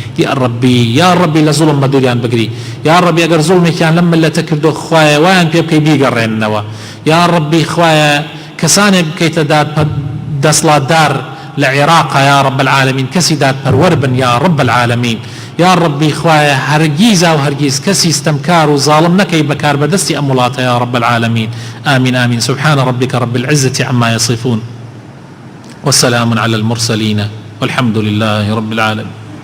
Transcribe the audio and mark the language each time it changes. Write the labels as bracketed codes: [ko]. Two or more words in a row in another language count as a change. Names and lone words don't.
[ckb] یا ڕەبی لە زوڵم بە دووریان بگری. یا ڕەبی ئەگەر زوڵمێکیان لەم ملەتە کردو خوایە وایان پێ بکەی بیگەڕێننەوە. یا ڕەبی خوایە کەسانێک بکەیتە دەسڵاتدار لە عێراق [ar] یا رب العالمین، [ckb] کەسی دادپەروەر بن [ar] یا رب العالمین. [ckb] یا ڕەبی خوایە هەرگیز و هەرگیز کەسی ستەمکار و ظالم نەکەی بەکار بەدەستی ئەم وڵاتە [ar] یا رب العالمین. آمین آمین. سبحان ربك رب العزة عما يصفون والسلام على المرسلين والحمد لله رب العالمين.